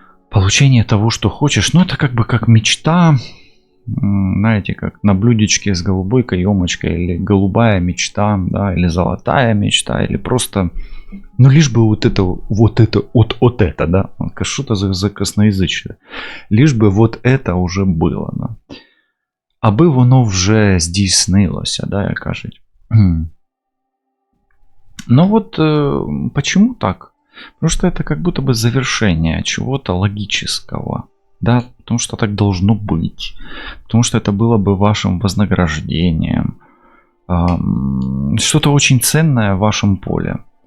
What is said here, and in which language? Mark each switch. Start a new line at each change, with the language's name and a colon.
Russian: Получение того, что хочешь. Ну, это как бы как мечта. Знаете, как на блюдечке с голубой каемочкой. Или голубая мечта, да, или золотая мечта. Или просто, ну, лишь бы вот это, да. Что-то за косноязычие. Лишь бы вот это уже было, да.
Ukrainian: Аби воно вже здійснилося, да, як кажуть.
Russian: Но вот почему так? Потому что это как будто бы завершение чего-то логического. Да, потому что так должно быть. Потому что это было бы вашим вознаграждением. Что-то очень ценное в вашем поле.